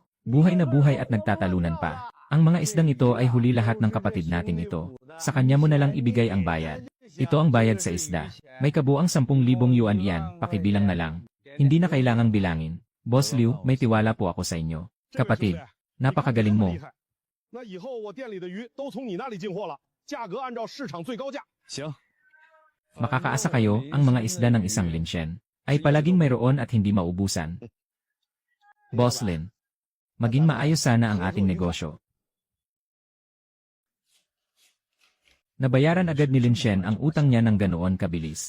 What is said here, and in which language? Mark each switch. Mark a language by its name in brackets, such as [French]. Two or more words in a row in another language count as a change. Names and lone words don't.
[Filipino] Buhay na buhay at nagtatalunan pa. Ang mga isdang ito ay huli lahat ng kapatid nating ito. Sa kanya mo na lang ibigay ang bayad. Ito ang bayad sa isda. May kabuang 10,000 yuan iyan, pakibilang na lang. Hindi na kailangang bilangin. Boss Liu, may tiwala po ako sa inyo. Kapatid, napakagaling mo. [Chinese] 那以后我店里的鱼都从你那里进货了，价格按照市场最高价。行， [Filipino] Makakaasa kayo, ang mga isda ng isang linsyen ay palaging mayroon at hindi maubusan. Boss Lin, maging maayos sana ang ating negosyo. Nabayaran agad ni Lin Shen ang utang niya ng ganoon kabilis.